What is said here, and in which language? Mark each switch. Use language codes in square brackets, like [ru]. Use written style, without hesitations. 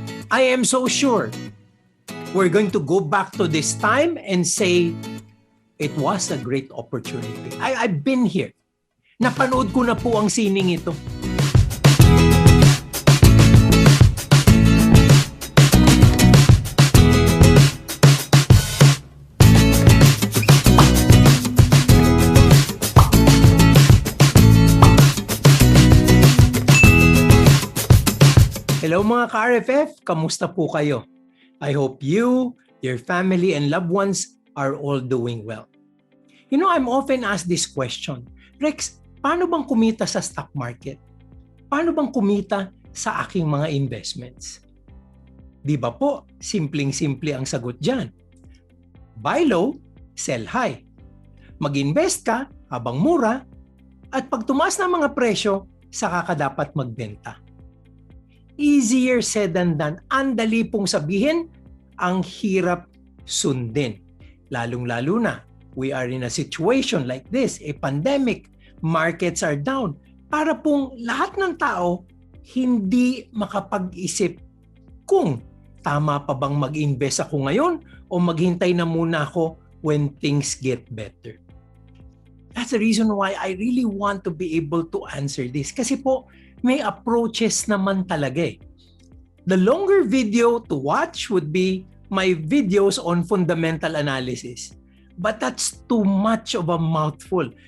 [en] I am so sure we're going to go back to this time and say, it was a great opportunity. I've been here. [tl] Napanood ko na po ang sining ito. Hello mga ka-RFF, kamusta po kayo? [en] I hope you, your family, and loved ones are all doing well. You know, I'm often asked this question, Rex, [tl] paano bang kumita sa stock market? Paano bang kumita sa aking mga investments? Di ba po, simpleng-simple ang sagot dyan. [en] Buy low, sell high. [tl] Mag-invest ka habang mura, at pag tumaas na mga presyo, saka ka dapat magbenta. [en] Easier said than done. [tl] Andali pong sabihin, ang hirap sundin. Lalong-lalo na, [en] we are in a situation like this, a pandemic, markets are down. [tl] Para pong lahat ng tao hindi makapag-isip kung tama pa bang mag-invest ako ngayon o maghintay na muna ako [en] when things get better. That's the reason why I really want to be able to answer this. [tl] Kasi po, may approaches naman talaga eh. [en] The longer video to watch would be my videos on fundamental analysis. But that's too much of a mouthful.